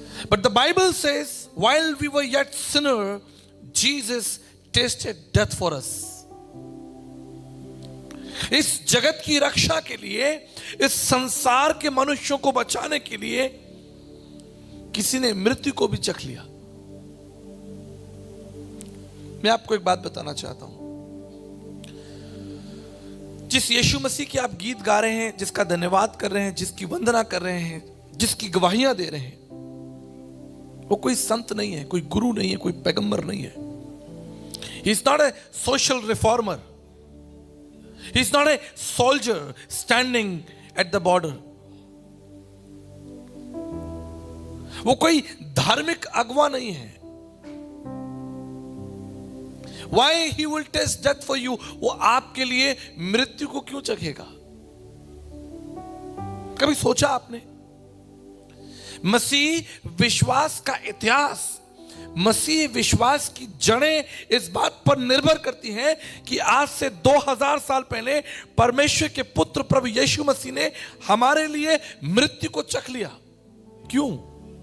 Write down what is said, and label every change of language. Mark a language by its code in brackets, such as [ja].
[en] But the Bible says, while we were yet sinner, Jesus tasted death for us। [hi] इस जगत की रक्षा के लिए, इस संसार के मनुष्यों को बचाने के लिए किसी ने मृत्यु को भी चख लिया। मैं आपको एक बात बताना चाहता हूं। जिस यीशु मसीह के आप गीत गा रहे हैं, जिसका धन्यवाद कर रहे हैं, जिसकी वंदना कर रहे हैं, जिसकी गवाहियां दे रहे हैं, वो कोई संत नहीं है, कोई गुरु नहीं है, कोई पैगंबर नहीं है। [en] He is not a social reformer। He is not a soldier standing at the border। [hi] वो कोई धार्मिक अगवा नहीं है। [en] Why he will taste death for you? [hi] वो आपके लिए मृत्यु को क्यों चखेगा? कभी सोचा आपने? मसीह विश्वास का इतिहास, मसीह विश्वास की जड़ें इस बात पर निर्भर करती हैं कि आज से 2000 साल पहले परमेश्वर के पुत्र प्रभु यीशु मसीह ने हमारे लिए मृत्यु को चख लिया। क्यों?